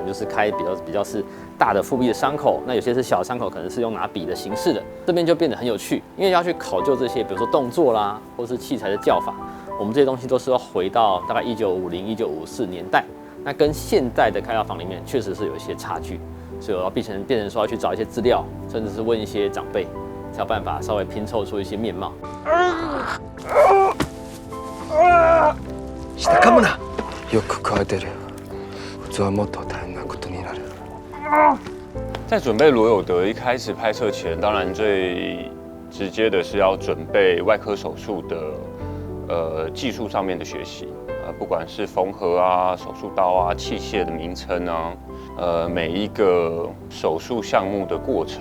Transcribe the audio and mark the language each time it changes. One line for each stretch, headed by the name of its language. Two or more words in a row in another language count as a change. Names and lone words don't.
Chinese: 就是开比较是大的腹壁的伤口，那有些是小的伤口，可能是用拿笔的形式的，这边就变得很有趣，因为要去考究这些，比如说动作啦，或是器材的叫法，我们这些东西都是要回到大概1950、1954年代，那跟现代的开刀房里面确实是有一些差距，所以我要变成说要去找一些资料，甚至是问一些长辈，才有办法稍微拼凑出一些面貌。
Japanese: 下噛むな。よく食われてる。普通はもっと大変なことになる。
Chinese: 在准备罗有德一开始拍摄前，当然最直接的是要准备外科手术的技术上面的学习，不管是缝合啊、手术刀啊、器械的名称啊，每一个手术项目的过程。